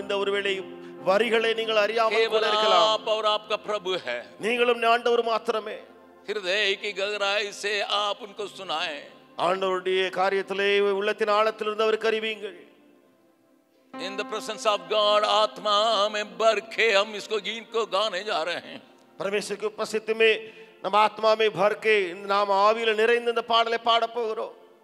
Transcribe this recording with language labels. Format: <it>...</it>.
<ta>இந்த ஒருவேளை வரிகளை நீங்கள் அறியாமல் கூட இருக்கலாம்.</ta> <hi>आप और आपका प्रभु है,</hi> <ta>நீங்களும் ஆண்டவர் மாத்திரமே.</ta> <hi>हृदय की गहराई से आप उनको सुनाएं.</hi> <ta>ஆண்டவருடைய காரியத்திலே உள்ளத்தின் ஆழத்திலிருந்து அவருக்கு அறிவியுங்கள்.</ta> <en>In the presence of God,</en> <hi>आत्मा में भर के हम इसको गीत को गाने जा रहे हैं. परमेश्वर की उपस्थिति में</hi> <ta>நம்ம ஆத்மா</ta> <hi>में भर के</hi> <ta>நாம் ஆவியில நிறைந்து இந்த பாடலை பாட போகிறோம்.</ta>